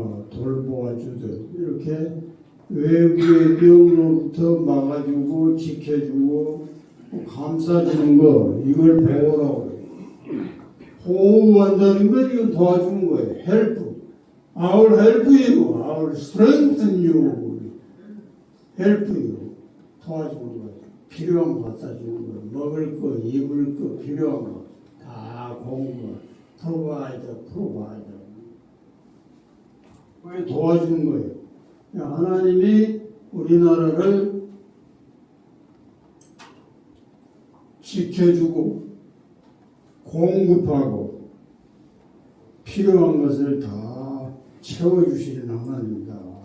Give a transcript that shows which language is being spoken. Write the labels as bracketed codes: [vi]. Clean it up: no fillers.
[ko] 돌보아주듯, 이렇게 외부의 병으로부터 막아주고 지켜주고 감싸주는 거, 이걸 보호라고 해요. 보호한다는 건 이건 도와주는 거예요. [en] help. I'll help you. I'll strengthen you. help you. [ko] 도와주는 거예요. 필요한 거 갖다 주는 거, 먹을 거, 입을 거, 필요한 거 다 공부, 프로바이더. 왜 도와주는 거예요? 하나님이 우리나라를 지켜주고 공급하고 필요한 것을 다 채워주시는 하나님입니다.